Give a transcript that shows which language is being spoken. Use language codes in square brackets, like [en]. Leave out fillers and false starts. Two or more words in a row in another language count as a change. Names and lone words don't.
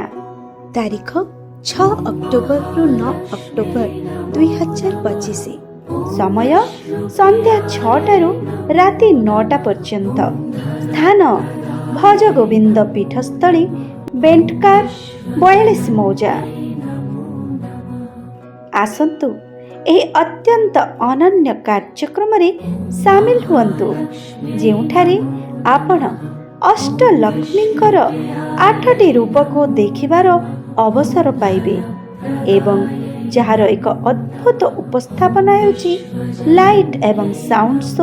[or] ତାରିଖ 6 ଅକ୍ଟୋବର ରୁ 9 ଅକ୍ଟୋବର 2025। ସମୟ ସନ୍ଧ୍ୟା 6ଟାରୁ ରାତି 9ଟା ପର୍ଯ୍ୟନ୍ତ। ସ୍ଥାନ ଭଜ ଗୋବିନ୍ଦ ପୀଠସ୍ଥଳୀ ବେଣ୍ଟକାର 42 ମୌଜା। आसंतु ଏହି ଅତ୍ୟନ୍ତ ଅନନ୍ୟ କାର୍ଯ୍ୟକ୍ରମରେ ସାମିଲ ହୁଅନ୍ତୁ, ଯେଉଁଠାରେ ଆପଣ ଅଷ୍ଟଲକ୍ଷ୍ମୀଙ୍କର 8ଟି ରୂପକୁ ଦେଖିବାର ଅବସର ପାଇବେ ଏବଂ ଯାହାର ଏକ ଅଦ୍ଭୁତ ଉପସ୍ଥାପନା ହେଉଛି ଲାଇଟ୍ ଏବଂ [en] sound show.